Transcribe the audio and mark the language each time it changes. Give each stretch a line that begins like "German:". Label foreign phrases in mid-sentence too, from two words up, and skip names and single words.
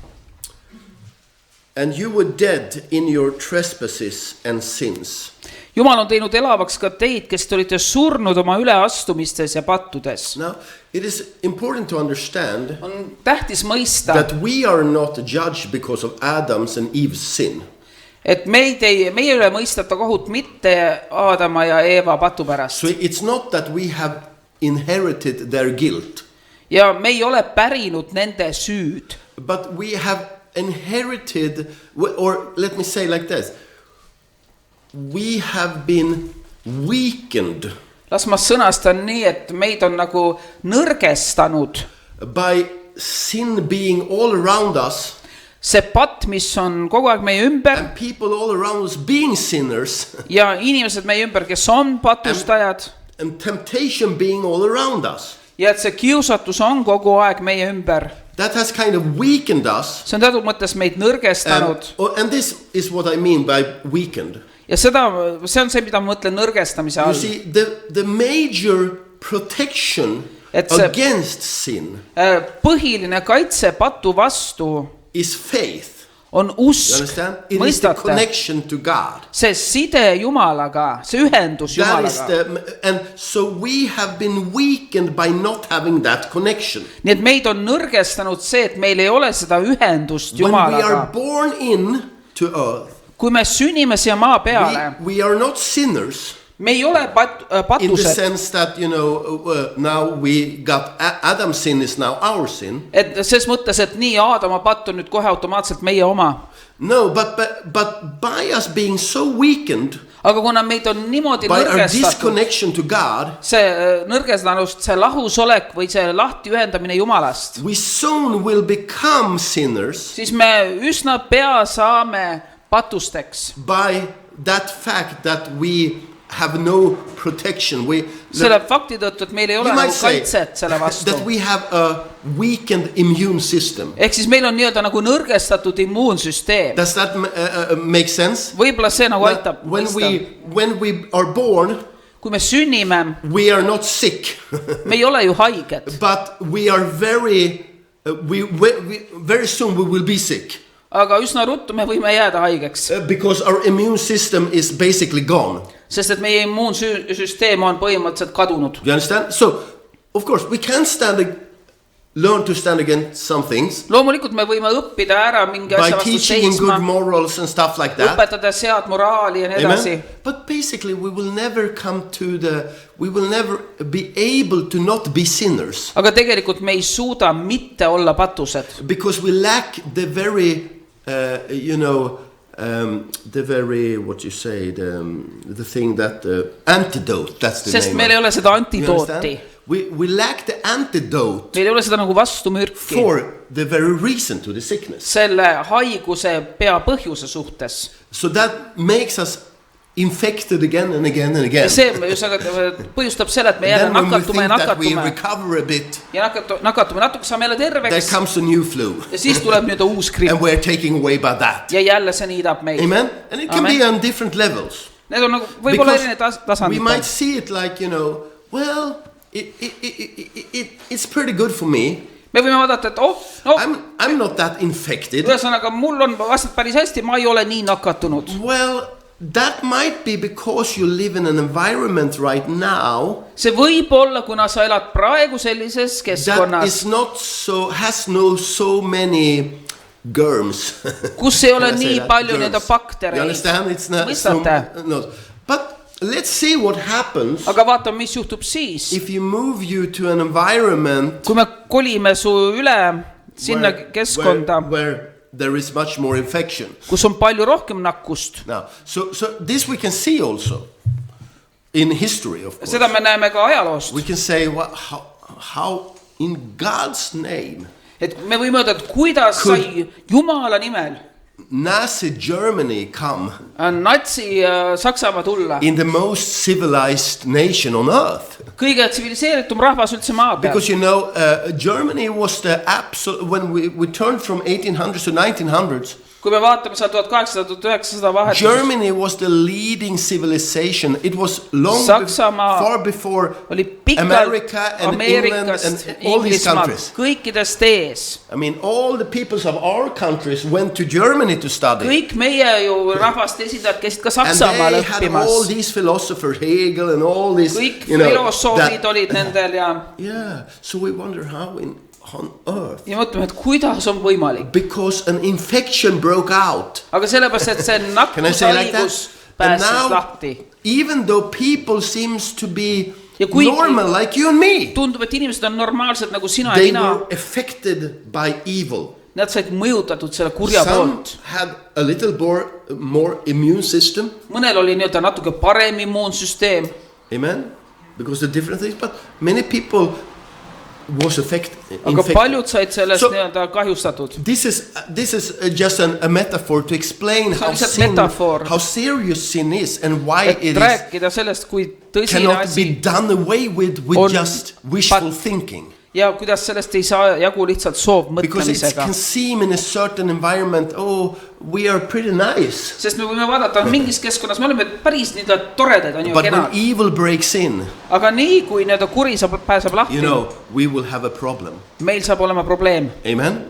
English: and you were dead in your trespasses and sins.
Estonian: Jumal on teinud elavaks ka teid, kes te olite surnud oma üleastumistes ja pattudes.
English: Now, it is important to understand
Estonian: On tähtis mõista,
English: that we are not judged because of Adam's and Eve's sin.
Estonian: et meie üle mõistata kohut mitte Aadama ja Eeva patu pärast.
English: So it's not that we have inherited their guilt,
Estonian: Ja me ei ole pärinud nende süüd,
English: but we have inherited, or let me say like this, we have been weakened
Estonian: las ma sõnastan nii, et meid on nagu nõrgestanud
English: by sin being all around us
Estonian: see patt, mis on kogu aeg meie ümber
English: and people all around us being sinners
Estonian: ja inimesed meie ümber, kes on patustajad
English: and temptation being all around us.
Estonian: ja et see kiusatus on kogu aeg meie ümber.
English: That has kind of weakened us.
Estonian: See on teatud mõttes meid nõrgestanud.
English: And this is what I mean by weakened.
Estonian: Ja see on see, mida ma mõtlen nõrgestamise all.
English: You see, the major protection against sin
Estonian: põhiline kaitse patu vastu
English: is faith.
Estonian: On usk.
English: It is the connection to God.
Estonian: See side Jumalaga, see ühendus Jumalaga.
English: And so we have been weakened by not having that connection.
Estonian: Nii et meid on nõrgestanud see, et meil ei ole seda ühendust Jumalaga.
English: When we are born in to earth,
Estonian: kui me sünnime siia maa peale,
English: we are not sinners.
Estonian: Me ei ole patused.
English: In the sense that, now we got Adam's sin is now our sin.
Estonian: Et ses mõttes, et nii Aadama patt on nüüd kohe automaatselt meie oma.
English: No, but by us being so weakened,
Estonian: aga kuna meid on niimoodi
English: by our
Estonian: nõrgestatud,
English: disconnection to God,
Estonian: see nõrgestanust, see lahusolek või see lahti ühendamine Jumalast,
English: we soon will become sinners.
Estonian: Siis me üsna pea saame patusteks.
English: By that fact that we have no protection.
Estonian: Selle fakti tõttu, et meil ei ole nagu kaitset selle vastu.
English: That we have a weakened immune system.
Estonian: Ehk siis meil on nii-öelda nagu nõrgestatud immuunsüsteem.
English: Does that make sense?
Estonian: Võib-olla see nagu aitab mõista.
English: When we are born,
Estonian: kui me sünnime,
English: we are not sick.
Estonian: Me ei ole ju haiged.
English: But we are very soon we will be sick.
Estonian: Aga üsna ruttu me võime jääda haigeks.
English: Because our immune system is basically gone.
Estonian: Sest et meie immuunsüsteem on põhimõtteliselt kadunud.
English: You understand? So, of course, we can learn to stand against some things.
Estonian: Loomulikult me võime õppida ära mingi asja vastu seisma.
English: By teaching good morals and stuff like that.
Estonian: Õpetades head moraali ja nii edasi.
English: But basically we will never be able to not be sinners.
Estonian: Aga tegelikult me ei suuda mitte olla patused.
English: Because we lack the very, the very, what you say, the thing that antidote, that's the
Estonian: Sest
English: name.
Estonian: Meil ei ole seda antidooti.
English: We lack the antidote.
Estonian: Meil ei ole seda nagu vastumürki.
English: For the very reason to the sickness.
Estonian: Selle haiguse pea põhjuse suhtes.
English: So that makes us infected again and again and again.
Estonian: Ja see põhjustab selle, et me jälle nakatume ja nakatume natuke, saame jälle terveks.
English: There comes a new flu.
Estonian: Ja siis tuleb nüüd uus gripp.
English: And we're taking away by that.
Estonian: Ja jälle see niidab meid.
English: Amen. And it can be on different levels.
Estonian: Need on nagu võib-olla erinevad tasandid.
English: We might see it like, well, it's pretty good for me.
Estonian: Me võime vaadata, et
English: I'm not that infected.
Estonian: Ühesõnaga, mul on vastad päris hästi, ma ei ole nii nakatunud.
English: Well, that might be because you live in an environment right now.
Estonian: See võib olla, kuna sa elad praegu sellises keskkonnas.
English: That is not has no so many germs.
Estonian: Kus ei ole nii palju nende baktereid.
English: You understand? It's not no. But let's see what happens.
Estonian: Aga vaata, mis juhtub siis.
English: If you move you to an environment.
Estonian: Kui me kolime su üle sinna keskkonda.
English: Where there is much more infection.
Estonian: Kus on palju rohkem nakkust.
English: Now, so this we can see also in history, of course.
Estonian: Seda me näeme ka ajaloost.
English: We can say how in God's name.
Estonian: Et me võime öelda, et kuidas sai Jumala nimel
English: Nazi Germany come
Estonian: Natsi Saksamaa tulla
English: in the most civilized nation on earth.
Estonian: Kõige tsiviliseeritum rahvas üldse maa peal.
English: Because Germany was the absolute, when we turned from 1800s to 1900s.
Estonian: Kui me vaatame seal 1800-1900 vahet.
English: Germany was the leading civilization. It was far before America and England and all these countries.
Estonian: Kõikidest ees.
English: I mean, all the peoples of our countries went to Germany to study.
Estonian: Kõik meie ju rahvaste esindajad käisid ka Saksamaal õppimas.
English: And they had all these philosophers, Hegel and all these.
Estonian: Kõik filosoofid olid nendel ja.
English: Yeah, so we wonder how on earth.
Estonian: Ja mõtleme, et kuidas on võimalik.
English: Because an infection broke out.
Estonian: Aga sellepärast, et see nakkushaigus pääses lahti.
English: Even though people seems to be normal like you and me.
Estonian: Tundub, et inimesed on normaalsed nagu sina ja mina.
English: They were affected by evil.
Estonian: Nad said mõjutatud selle kurja poolt.
English: Some had a little more immune system.
Estonian: Mõnel oli nii-öelda natuke parem immuunsüsteem.
English: Amen. because the different things, but many people was affected.
Estonian: Aga paljud said sellest nii-öelda kahjustatud.
English: This is just a metaphor to explain how serious sin is and why it
Estonian: rääkida sellest, kui tõsine
English: cannot
Estonian: asi
English: be done away with just wishful thinking.
Estonian: Ja kuidas sellest ei saa jagu lihtsalt soovmõtlemisega.
English: Because it can seem in a certain environment, we are pretty nice.
Estonian: Sest me võime vaadata mingis keskkonnas, me oleme päris nii toredad, on ju kenad.
English: But when evil breaks in,
Estonian: aga nii kui nii kuri pääseb lahti,
English: we will have a problem.
Estonian: Meil saab olema probleem.
English: Amen.